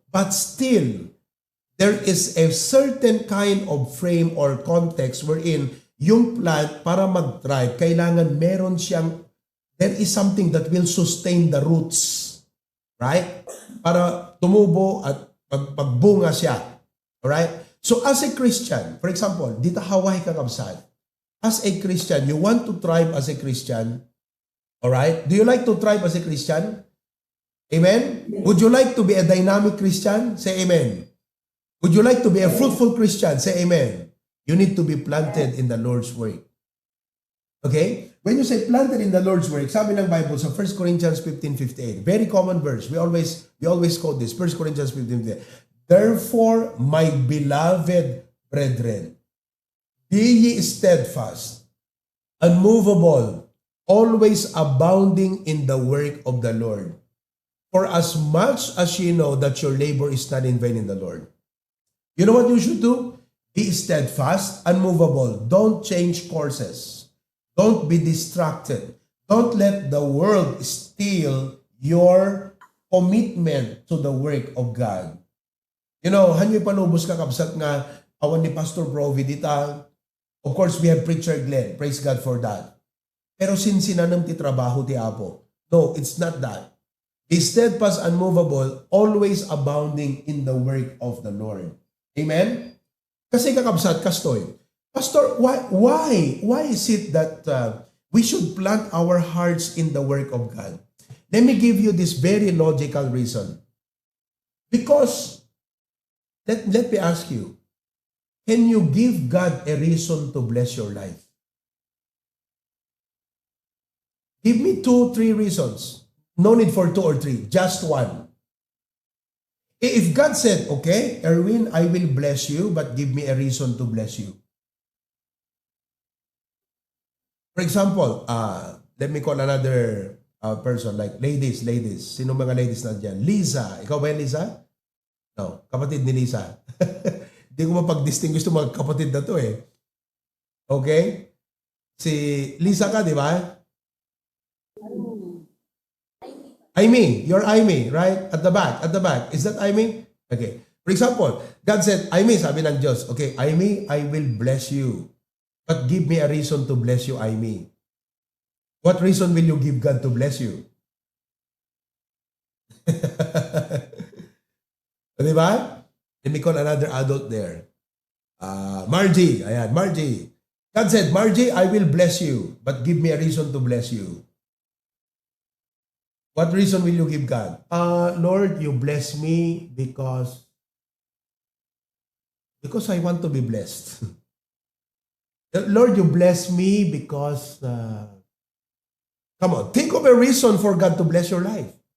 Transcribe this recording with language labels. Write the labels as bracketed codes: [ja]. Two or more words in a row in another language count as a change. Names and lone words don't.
[en] But still, there is a certain kind of frame or context wherein [tl] yung plant, para mag-thrive, kailangan meron siyang, [en] there is something that will sustain the roots. Right? [tl] Para tumubo at pagbunga siya. [en] Alright? So as a Christian, for example, [ilo] dito Hawaii kakabsat. [en] As a Christian, you want to thrive as a Christian. Alright? Do you like to thrive as a Christian? Amen? Would you like to be a dynamic Christian? Say amen. Would you like to be a fruitful Christian? Say amen. You need to be planted in the Lord's work. Okay? When you say planted in the Lord's work, [tl] sabi ng Bible sa 1 Corinthians 15:58, [en] very common verse. We always quote this, 1 Corinthians 15:58. Therefore, my beloved brethren, be ye steadfast, unmovable, always abounding in the work of the Lord. For as much as ye know that your labor is not in vain in the Lord. You know what you should do? Be steadfast, unmovable. Don't change courses. Don't be distracted. Don't let the world steal your commitment to the work of God. You know, [ilo] hanyo'y panubos ka kabsat nga awan ni Pastor Provy dita. [en] Of course, we have Preacher Glenn. Praise God for that. [ilo] Pero sinsinanam ti trabaho ti Apo. [en] No, it's not that. Be steadfast, unmovable, always abounding in the work of the Lord. [ilo] Amen? Kasi kakabsat, kastoy. [en] Pastor, why is it that we should plant our hearts in the work of God? Let me give you this very logical reason. Because Let me ask you, can you give God a reason to bless your life? Give me 2, 3 reasons. No need for 2 or 3, just one. If God said, okay, Erwin, I will bless you, but give me a reason to bless you. For example, let me call another person, like ladies. [tl] Sino mga ladies na dyan? Lisa. Ikaw ba yan, Lisa? No, kapatid ni Lisa. Hindi ko mapag-distinguish itong mga kapatid na to eh. Okay? Si Lisa ka, di ba? Aimee. [en] You're Aimee, right? At the back. Is that Aimee? Okay. For example, God said, [tl] Aimee, sabi ng Diyos, okay, Aimee, [en] I will bless you. But give me a reason to bless you, Aimee. What reason will you give God to bless you? [tl] Diba? [en] Let me call another adult there. [tl] Brgy. Ayan, Brgy. [en] God said, Brgy, I will bless you, but give me a reason to bless you. What reason will you give God? Lord, you bless me because I want to be blessed. Lord, you bless me because, come on, think of a reason for God to bless your life.